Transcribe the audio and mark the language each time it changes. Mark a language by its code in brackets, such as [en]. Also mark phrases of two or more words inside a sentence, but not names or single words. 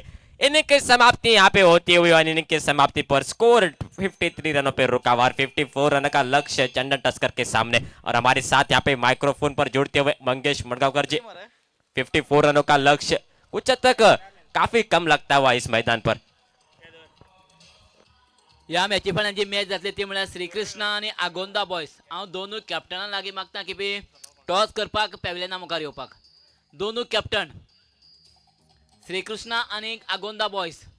[hi] इनिंग की समाप्ति यहाँ पे होती हुई, और इनिंग की समाप्ति पर स्कोर 53 रनों पे रुका हुआ, 54 रन का लक्ष्य चंदन टस्कर के सामने। और हमारे साथ यहाँ पे माइक्रोफोन पर जुड़ते हुए मंगेश मडगांवकर जी, 54 रनों का लक्ष्य कुछ हद तक काफी कम लगता हुआ इस मैदान पर। [kok] ह्या मॅची फाल्यां जी मॅच जातली ती म्हळ्यार श्रीकृष्णा आनी आगोंदा बॉयज। हांव दोनूय कॅप्टनां लागीं मागता की बी टॉस करपाक पॅविलियना मुखार येवपाक। दोनूय कॅप्टन श्रीकृष्णा आनी आगोंदा बॉयज।